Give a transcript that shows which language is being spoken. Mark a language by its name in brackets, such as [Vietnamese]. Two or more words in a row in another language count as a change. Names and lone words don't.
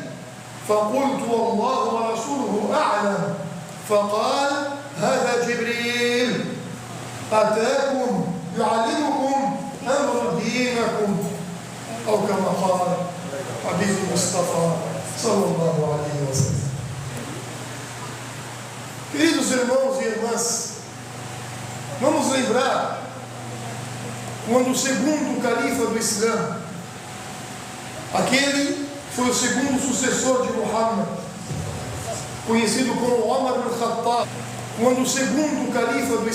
[Arabic] فقلت: والله ورسوله أعلم. فقال: هذا جبريل أتاكم يعلمكم أمر دينكم، أو كما قال حبيب المصطفى صلى الله عليه وسلم. [Portuguese] Queridos irmãos e irmãs, vamos lembrar quando o segundo califa do Islã, aquele que foi o segundo sucessor de Muhammad, conhecido como Omar ibn Khattab, quando o segundo califa do